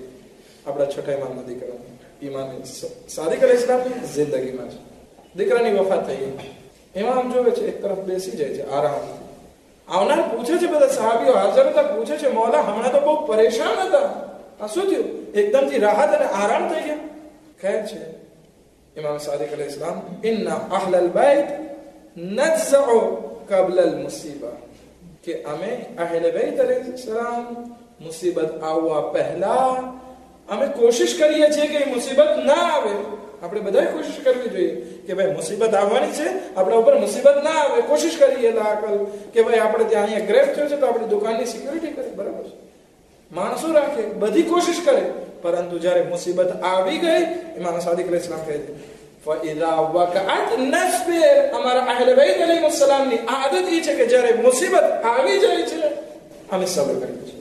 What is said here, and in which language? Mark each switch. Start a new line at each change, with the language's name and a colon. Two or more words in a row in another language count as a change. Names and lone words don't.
Gujarati: આપણા છઠ્ઠા ઇમામના દીકરા ઇમામ સાદિક અલૈહિસ્સલામની જિંદગીમાં છે, દીકરાની વફાત થઈ ગઈ. ઇમામ જોવે છે એક તરફ બેસી જાય છે આરામ. આવનાર પૂછે છે, બધા સહાબીઓ હાજર હતા, પૂછે છે, મૌલા હમણાં તો બહુ પરેશાન હતા, આ શું થયું? એકદમથી રાહત અને આરામ થઈ ગયા. કહે છે ઇમામ સાદિક અલૈહિસ્સલામ,
Arabic: إنا أهل البيت نزعو قبل المصيبة,
Gujarati: કે અમે અહલે બેત અલૈહિસ્સલામ મુસીબત આવવા પહેલા અમે કોશિશ કરીએ છીએ કે મુસીબત ના આવે. આપણે બધાએ કોશિશ કરવી જોઈએ કે ભાઈ મુસીબત આવવાની છે, આપણા ઉપર મુસીબત ના આવે, કોશિશ કરીએ લાકલ કે ભાઈ આપણે ત્યાં અહીંયા ગ્રેફ થયો છે તો આપણી દુકાનની સિક્યુરિટી કરે, બરાબર છે, માણસો રાખે, બધી કોશિશ કરે, પરંતુ જ્યારે મુસીબત આવી ગઈ, ઇમામ સાદિક અલૈહિસ્સલામ કહે છે
Arabic: فإذا وقعت نصبر,
Gujarati: અમારા અહલે બેત અલૈહિસ્સલામની આદત એ છે કે જ્યારે મુસીબત આવી જાય છે અમે સબ્ર કરીએ છીએ.